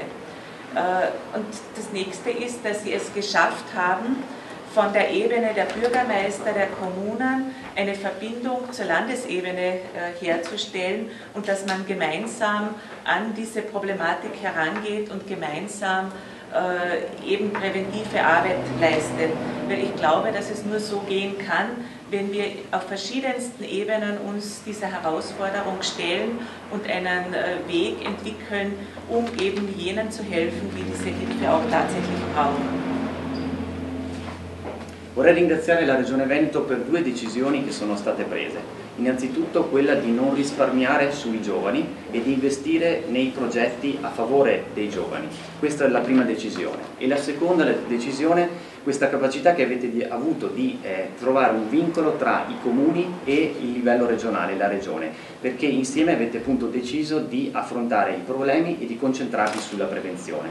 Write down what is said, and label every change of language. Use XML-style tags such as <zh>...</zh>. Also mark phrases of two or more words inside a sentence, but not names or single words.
<de>Und das nächste ist, dass Sie es geschafft haben, von der Ebene der Bürgermeister der Kommunen eine Verbindung zur Landesebene herzustellen und dass man gemeinsam an diese Problematik herangeht und gemeinsam eben präventive Arbeit leistet. Weil ich glaube, dass es nur so gehen kann, wenn wir auf verschiedensten Ebenen uns dieser Herausforderung stellen und einen Weg entwickeln, um eben jenen zu helfen, die diese Hilfe auch tatsächlich brauchen.</de> <it>Vorrei ringraziare la Regione Veneto per due decisioni che sono state prese. Innanzitutto quella di non risparmiare sui giovani e di investire nei progetti a favore dei giovani. Questa è la prima decisione. E la seconda decisione, questa capacità che avete avuto di trovare un vincolo tra i comuni e il livello regionale, la regione, perché insieme avete appunto deciso di affrontare i problemi e di concentrarvi sulla prevenzione.</it>